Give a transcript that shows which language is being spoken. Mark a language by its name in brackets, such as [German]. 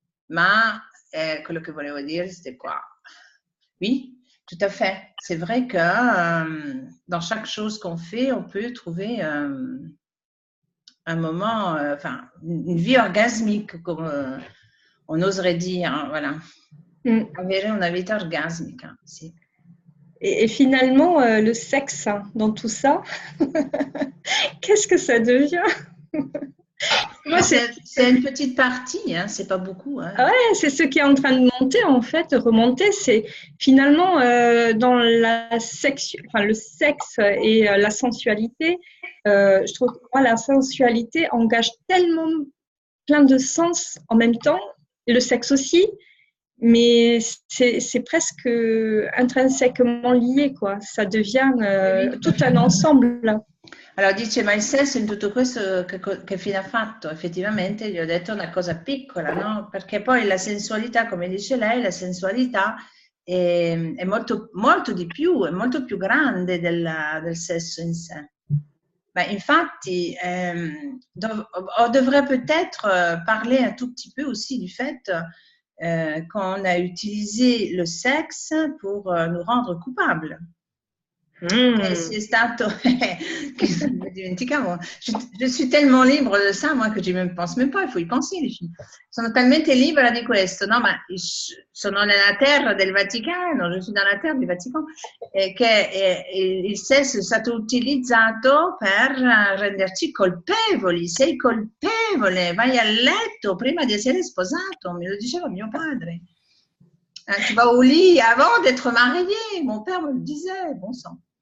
[Italian] Ma quello che volevo dire, [French] c'était quoi? Oui, tout à fait. C'est vrai que dans chaque chose qu'on fait, on peut trouver un moment, enfin, une vie orgasmique, comme on oserait dire, hein, voilà. [Italian] Avere una vita orgasmica, sì. [French] Et finalement, le sexe dans tout ça, qu'est-ce que ça devient? Moi, c'est une petite partie, hein, c'est pas beaucoup. Hein. Ouais, c'est ce qui est en train de monter, en fait, de remonter. C'est finalement dans le sexe et la sensualité. Je trouve que moi, la sensualité engage tellement plein de sens en même temps, et le sexe aussi, mais c'est presque intrinsèquement lié, quoi. Ça devient tout un ensemble. [Italian] Allora dice, ma il sesso in tutto questo che fine ha fatto? Effettivamente gli ho detto una cosa piccola, no? Perché poi la sensualità, come dice lei, la sensualità è molto, molto di più, è molto più grande del sesso in sé. [French] Ben, infatti, on devrait peut-être parler un tout petit peu aussi du fait qu'on a utilisé le sexe pour nous rendre coupables. C'est [Italian] stato, dimenticavo, [French] je suis tellement libre de ça, moi, que je ne pense même pas, il faut y penser, les filles. [Italian] Sono talmente libera di questo, no? Ma sono nella terra del Vaticano, [French] je suis dans la terre du Vaticano, [Italian] che il sesso è stato utilizzato per renderci colpevoli. Sei colpevole, vai a letto prima di essere sposato, me lo diceva mio padre. [French] Tu vas au lit avant d'être marié, mon père me le disait, bon sang.